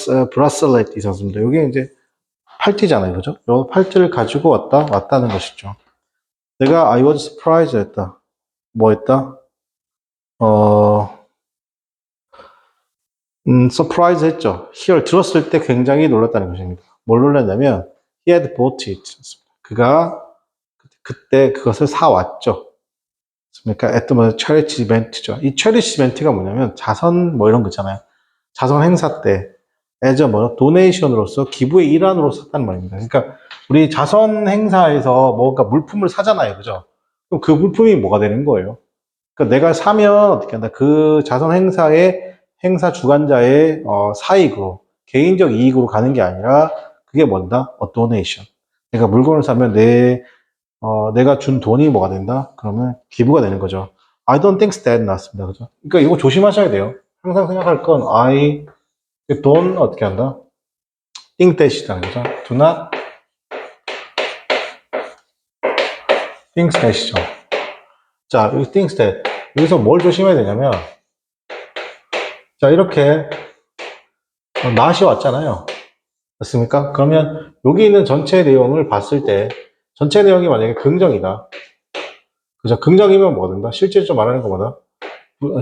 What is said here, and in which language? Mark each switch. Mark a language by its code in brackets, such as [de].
[ko] bracelet 있었습니다. 이게 이제 팔찌잖아요. 그죠? 요 팔찌를 가지고 왔다는 것이죠. 내가 [en] I was surprised [ko] 했다. 뭐 했다? [en] surprise [ko] 했죠. [en] here [ko] 들었을 때 굉장히 놀랐다는 것입니다. 뭘 놀랐냐면 [en] he had bought it. [ko] 그가 그때 그것을 사왔죠. [en] 그러니까 at the charity event죠. [ko] 이 [en] charity event [ko] 가 뭐냐면 자선 뭐 이런 거 있잖아요. 자선 행사 때 [en] as a donation [ko] 으로서 기부의 일환으로 샀다는 말입니다. 그러니까 우리 자선 행사에서 뭔가 물품을 사잖아요. 그죠? 그럼 그 물품이 뭐가 되는 거예요? 그러니까 내가 사면 어떻게 한다? 그 자선 행사의 행사 주관자의 사익으로 개인적 이익으로 가는 게 아니라 그게 뭔다? [en] donation. [ko] 내가 물건을 사면 내가 준 돈이 뭐가 된다? 그러면 기부가 되는 거죠. [en] I don't think that 나왔습니다. [ko] 그죠? 그러니까 이거 조심하셔야 돼요. 항상 생각할 건 돈 어떻게 한다? [en] think that [ko] 이라는 거죠. [en] Do not think that이죠. [ko] 자, 여기 [en] think that. [ko] 여기서 뭘 조심해야 되냐면 자, 이렇게 not이 왔잖아요. 맞습니까? 그러면 여기 있는 전체 내용을 봤을 때 전체 내용이 만약에 긍정이다. 그죠? 긍정이면 뭐 된다? 실제로 말하는 건 뭐다?